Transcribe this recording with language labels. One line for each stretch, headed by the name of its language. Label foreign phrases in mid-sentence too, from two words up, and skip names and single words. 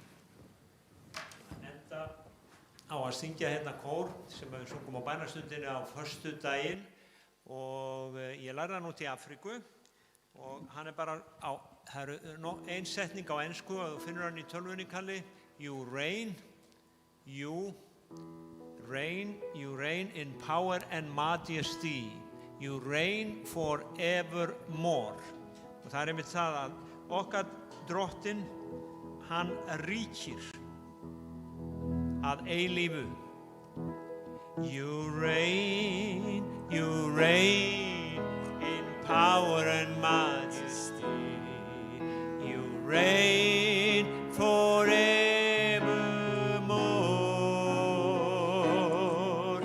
Icelandic: Á að syngja hérna kór sem við sungum á bænastundinni á föstudaginn, og ég lærði hann út í Afríku, og hann bara það ein setning á ensku og þú finnur hann í tölvunni, Kalli.
English: You reign in power and majesty. You reign forevermore.
Icelandic: Og það einmitt það að okkar Drottinn, hann ríkir að eilífu.
English: You reign in power and majesty. You reign forevermore.